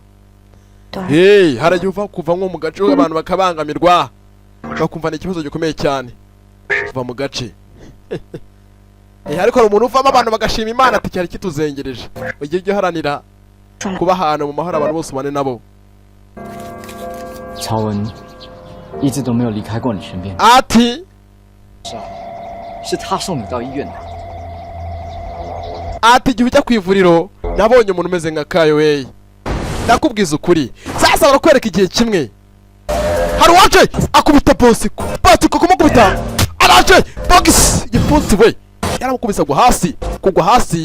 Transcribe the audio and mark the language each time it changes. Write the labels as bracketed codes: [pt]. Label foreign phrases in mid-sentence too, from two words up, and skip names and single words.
[rw] Haragiye uva kuva nko mu gace abantu bakabangamirwa bakumva ni ikibazo gikomeye cyane. Uva mu gace. Ariko umuntu uvamo abantu bagashima Imana ati cyari kituzengereje. Ugiye byo haranira kuba ahantu mu mahoro abantu bose bane nabo. Ati [zh] 是他送你到医院的。 [rw] Ati igihe ujya ku ivuriro nabonye umuntu umeze nka Kayowei. Ndakubwiza ukuri. Sasa barakwereka igihe kimwe. Hari waje akubita Bosiko. Bosiko kumukubita. Araje box igifunsi we. Yaramukubisa kugwa hasi.